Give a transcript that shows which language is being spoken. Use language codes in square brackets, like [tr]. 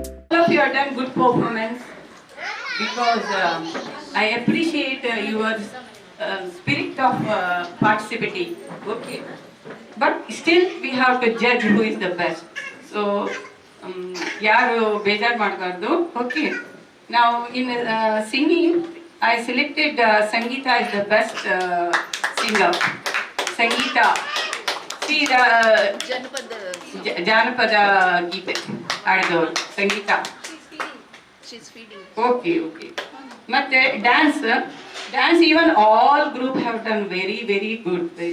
[en] All of you have done good performance because I appreciate your spirit of participating. Okay, but still we have to judge who is the best. [kn] So ಯಾರು ಬೇಜಾರು ಮಾಡಬಾರ್ದು. [en] Okay, now in singing I selected Sangeeta as the best singer. [kn] Sangeeta, [en] see the [kn] ಜಾನಪದ ಗೀತೆ ಹಾಡಿದವರು ಸಂಗೀತ. [en] Okay okay. ಮತ್ತೆ dance even all group have done very good.